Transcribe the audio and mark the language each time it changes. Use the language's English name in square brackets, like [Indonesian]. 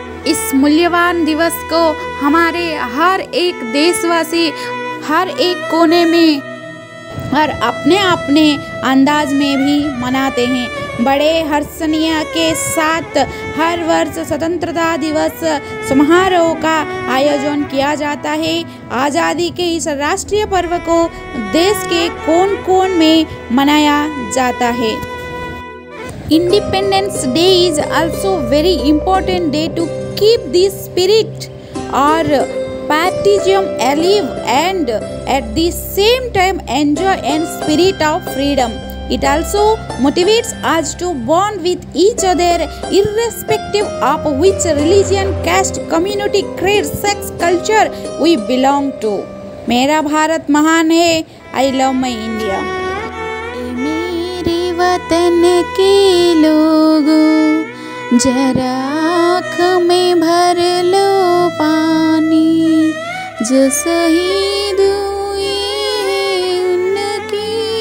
[Hindi] इस मूल्यवान दिवस को हमारे हर एक देशवासी हर एक कोने में और अपने अपने अंदाज में भी मनाते हैं। बड़े हर्षणीय के साथ हर वर्ष स्वतंत्रता दिवस समारोह का आयोजन किया जाता है। आज़ादी के इस राष्ट्रीय पर्व को देश के कोन कोन में मनाया जाता है। [English] Independence Day is also very important day to keep this spirit or patriotism alive and at the same time enjoy and spirit of freedom. It also motivates us to bond with each other irrespective of which religion, caste, community, creed, sex, culture we belong to. [Hindi] मेरा भारत महान है। [English] I love my India. [Hindi] मेरे वतन के लोगों जरा आँख में भर लो पानी, जो शहीद हुए उनकी